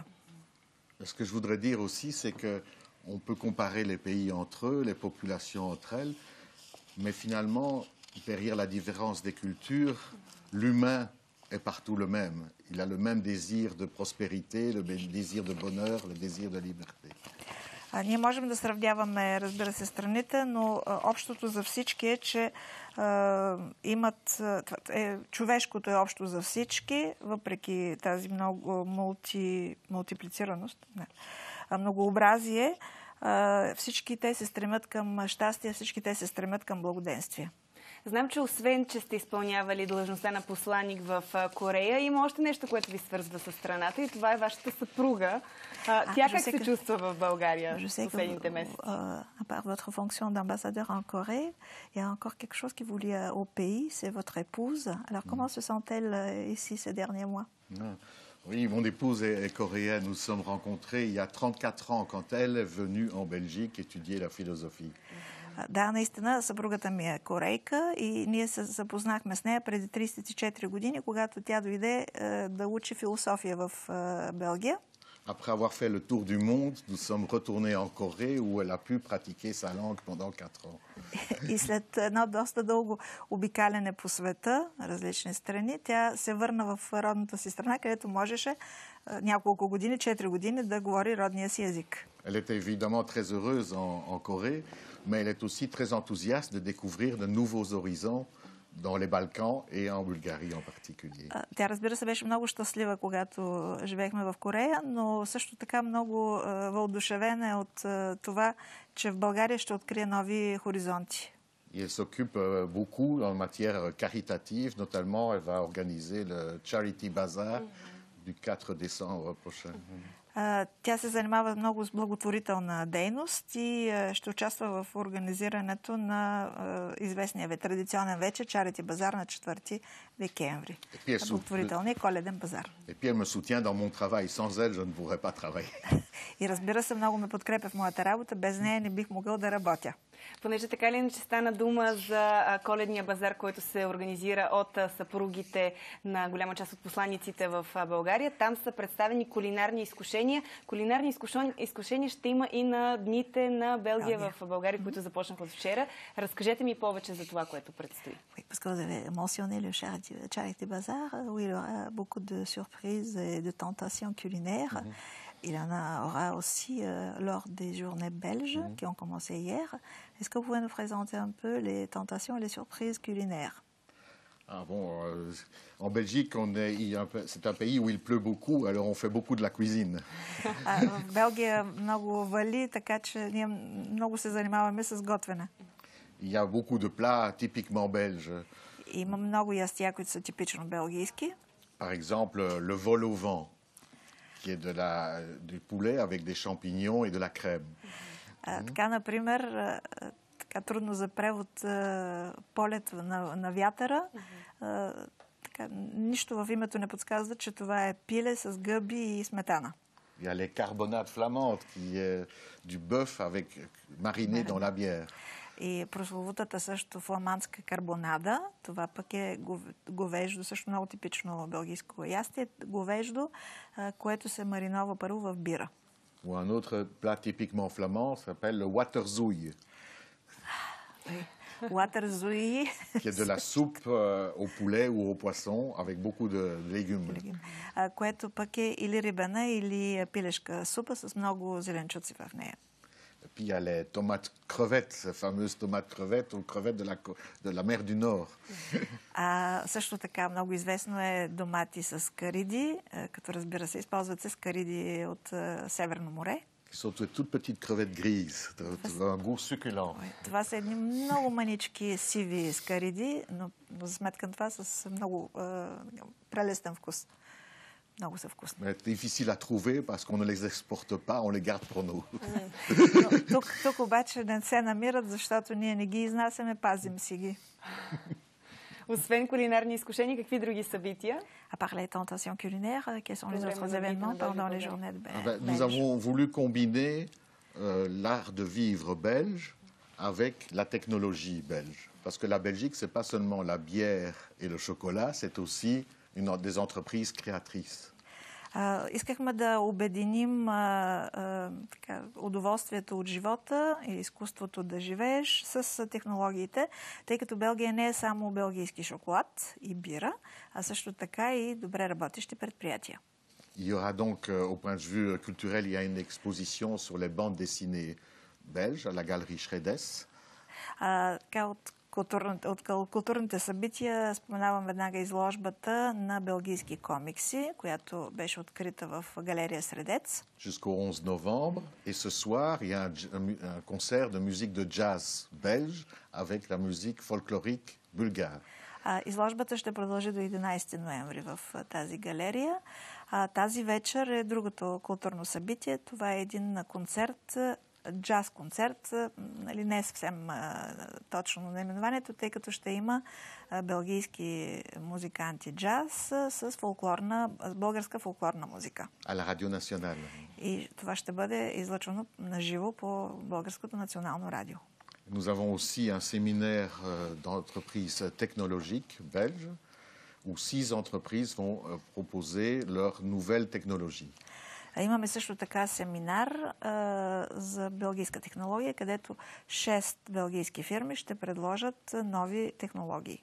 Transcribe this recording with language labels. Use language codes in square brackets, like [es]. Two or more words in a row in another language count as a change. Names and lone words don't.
[fr] Ce que je voudrais dire aussi, c'est qu'on peut comparer les pays entre eux, les populations entre elles, mais finalement, derrière la différence des cultures, l'humain est partout le même. Il a le même désir de prospérité, le désir de bonheur, le désir de liberté. [bg] Ние можем да сравняваме, разбира се, страните, но общото за всички е, че имат... човешкото е общо за всички, въпреки тази много мултиплицираност, многообразие. Всички те се стремят към щастие, всички те се стремят към благоденствие. Знам, че освен, че сте изпълнявали длъжността на посланик в Корея, има още нещо, което ви свързва с страната и това е вашата съпруга. Тя как се чувства в България в последните месеци? [fr] À part votre fonction d'ambassadeur en Corée, il y a encore quelque chose qui vous lie au pays, c'est votre épouse. Alors comment se sent-elle ici ces derniers mois? Oui, mon épouse est coréenne. Nous nous sommes rencontrés il y a 34 ans quand elle est venue en Belgique étudier la philosophie. [bg] Да, наистина, съпругата ми е корейка и ние се запознахме с нея преди 34 години, когато тя дойде да учи философия в Белгия. [fr] Après avoir fait le tour du monde, nous sommes retournés en Corée où elle a pu pratiquer sa langue pendant 4 ans. [bg] И след едно доста дълго обикаляне по света, различни страни, тя се върна в родната си страна, където можеше няколко години, 4 години, да говори родния си език. [fr] Elle était évidemment très heureuse en Corée, mais elle est aussi très enthousiaste de découvrir de nouveaux horizons dans les Balkans et en Bulgarie en particulier. [bg] Тя, разбира се, беше много щастлива, когато живеехме в Корея, но също така много въодушевена от това, че в България ще открие нови хоризонти. [fr] Et elle s'occupe beaucoup en matière caritative, notamment elle va organiser le Charity Bazaar du 4 décembre prochain. [bg] Тя се занимава много с благотворителна дейност и ще участва в организирането на известния традиционен вечер Charity Bazaar на 4 декември. Благотворителния коледен базар. [fr] Et puis elle me soutient dans mon travail. Sans elle, je ne pourrais pas travailler. [bg] И разбира се, много ме подкрепя в моята работа. Без нея не бих могъл да работя. Понеже така ли иначе стана дума за коледния базар, който се организира от съпругите на голяма част от посланиците в България. Там са представени кулинарни изкушения. Кулинарни изкушения ще има и на дните на Белгия в България, които започнаха от вчера. Разкажете ми повече за това, което предстои. [fr] Oui, parce que vous avez mentionné le Charity Bazaar, où il y aura beaucoup de surprises et de tentations culinaires. Il y en aura aussi lors des journées belges qui ont commencé hier. Est-ce que vous pouvez nous présenter un peu les tentations et les surprises culinaires? En Belgique, c'est un pays où il pleut beaucoup, alors on fait beaucoup de la cuisine. [bg] В Белгия много вали, така че ние много се занимаваме с готвене. [fr] Il y a beaucoup de plats typiquement belges. [bg] Има много ястия, които са типично белгийски. [fr] Par exemple, le vol au vent, qui est du poulet avec des champignons et de la crème. [bg] Така, например, така трудно за превод полет на вятъра. Така, нищо в името не подсказва, че това е пиле с гъби и сметана. [fr] Il y a les carbonades flamandes, qui est du bœuf avec mariné dans la bière. [bg] И прословутата също фламандска карбонада, това пък е говеждо, също много типично белгийско ястие, говеждо, което се маринова първо в бира. [fr] Ou un autre plat typiquement flamand s'appelle le waterzouille. [bg] Уатързуи. [fr] Qui est de la soupe au poulet ou au poisson avec beaucoup de légumes. [bg] Което пък е или рибена, или пилешка супа с много зеленчуци в нея. [fr] Et puis il y a les tomates crevettes, ces fameuses tomates crevettes ou crevettes de la mer du Nord. [bg] Също така много известно е домати с кариди, като разбира се, използват се с кариди от Северно море. [fr] Qui sont toutes petites crevettes grises, un goût succulent. [bg] Това са едни много манички сиви скариди, но за сметка на това с много прелестен вкус. Много са вкусни. [fr] Mais difficile à trouver parce qu'on ne les exporte pas, on les garde pour nous. [bg] Тук обаче не се намират, защото ние не ги изнасяме, пазим си ги. Освен кулинарни изкушения, какви други събития? [fr] À part les tentations culinaires, quels sont les autres événements pendant les journées de Belge? Nous avons voulu combiner l'art de vivre belge avec la technologie belge. Parce que la Belgique, ce n'est pas seulement la bière et le chocolat, c'est aussi des entreprises créatrices. [bg] Искахме да обединим удоволствието от живота и изкуството да живееш с технологиите, тъй като Белгия не е само белгийски шоколад и бира, а също така и добре работещи предприятия. [fr] Il y aura donc, au point de vue culturel, il y a une exposition sur les bandes dessinées belges à la galerie Schredes. [bg] От културните събития споменавам веднага изложбата на белгийски комикси, която беше открита в галерия Средец. [fr] Jusqu'au 11 novembre. Et ce soir, il y a un concert de musique de jazz belge avec la musique folklorique bulgare. [bg] Изложбата ще продължи до 11 ноември в тази галерия. Тази вечер е другото културно събитие. Това е един концерт, джаз-концерт, нали, не е съвсем точно наименованието, тъй като ще има белгийски музиканти джаз с българска фолклорна музика. [fr] À la Radio Nationale. [bg] И това ще бъде излъчвано наживо по Българското национално радио. [fr] Nous avons aussi un séminaire d'entreprises technologiques belges où 6 entreprises vont proposer leurs nouvelles technologies. [bg] Имаме също така семинар за белгийска технология, където 6 белгийски фирми ще предложат нови технологии.